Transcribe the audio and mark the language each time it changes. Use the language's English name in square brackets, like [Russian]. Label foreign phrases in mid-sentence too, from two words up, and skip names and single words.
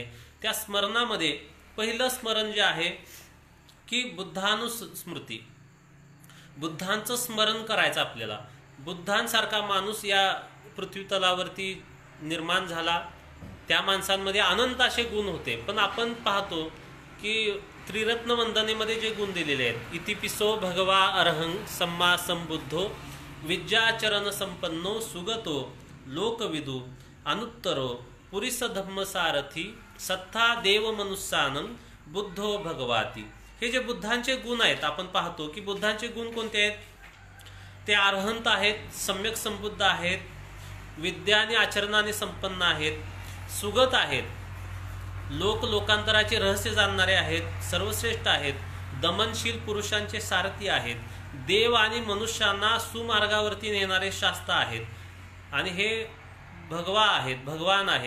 [Marathi] त्या स्मरणामध्ये पहिलं स्मरण जे आहे की बुद्धानुस्मृती, बुद्धांचं स्मरण करायचं आपल्याला. बुद्धांसारखा माणूस या पृथ्वीतलावरती निर्माण झाला, त्या माणसांमध्ये अनंत असे गुण होते, पण आपण पाहतो की त्रिरत्न वंदनेमध्ये जे गुण दिलेले आहेत, [Pali] इतिपिसो भगवा अरहं सम्मा संबुद्धो विद्याचरण संपन्नो सुगतो लोकविदू अनुत्तरो पुरिस धम्मसारथी सत्ता देव मनुष्यानं बुद्धो भगवाती. [Marathi] हे जे बुद्धांचे गुण आहेत, आपण पाहतो की बुद्धांचे गुण कोणते आहेत? ते अरहंत आहेत, सम्यक संबुद्ध आहेत, विद्या आणि आचरणाने संपन्न आहेत, सुगत आहेत, लोकांतराचे रहस्य जाणणारे आहेत, सर्वश्रेष्ठ आहेत, दमनशील पुरुषांचे सारथी आहेत देव आणि मनुष्यांना सुमार्गावरती नेणारे शास्त्र आहेत आणि हे भगवा आहेत, भगवान आहेत.